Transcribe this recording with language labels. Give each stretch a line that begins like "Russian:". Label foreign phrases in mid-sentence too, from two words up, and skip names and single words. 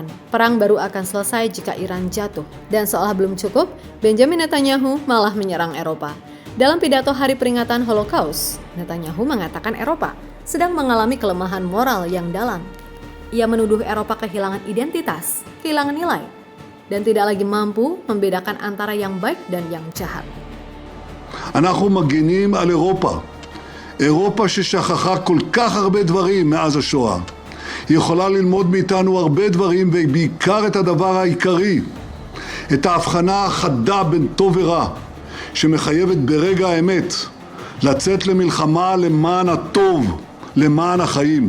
Indonesian: Perang baru akan selesai jika Iran jatuh. Dan seolah belum cukup, Benjamin Netanyahu malah menyerang Eropa. Dalam pidato hari peringatan Holocaust, Netanyahu mengatakan Eropa sedang mengalami kelemahan moral yang dalam. Ia menuduh Eropa kehilangan identitas, kehilangan nilai, dan tidak lagi mampu membedakan antara yang baik dan yang jahat.
Hebrew: אנחנו מגינים על אירופה. אירופה ששכחה כל כך הרבה דברים מאז השואה. היא יכולה ללמוד מאיתנו הרבה דברים, ובעיקר את הדבר העיקרי, את ההבחנה החדה בין טוב ורע, שמחייבת ברגע האמת לצאת למלחמה למען הטוב, למען החיים.